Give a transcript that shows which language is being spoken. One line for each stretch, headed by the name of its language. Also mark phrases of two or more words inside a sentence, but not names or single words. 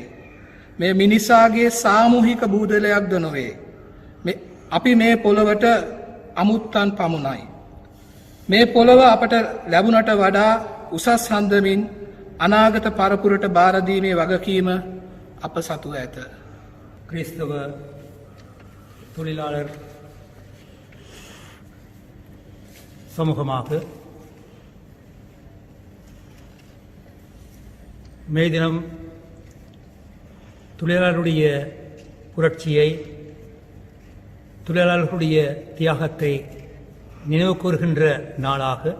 Sinhala: මේ මිනිසාගේ සාමූහික බූදලයක්ද නොවේ. අපි මේ පොළවට අමුත්තන් පමුණයි. මේ පොළව අපට ලැබුණට වඩා උසස් හන්දමින් අනාගත පරපුරට බාරදීමේ වගකීම අප සතු ඇත.
Tamil: கிறிஸ்தவ தொழிலாளர் சமூகமாக மே தினம் தொழிலாளருடைய புரட்சியை, தொழிலாளர்களுடைய தியாகத்தை நினைவு கூறுகின்ற நாளாக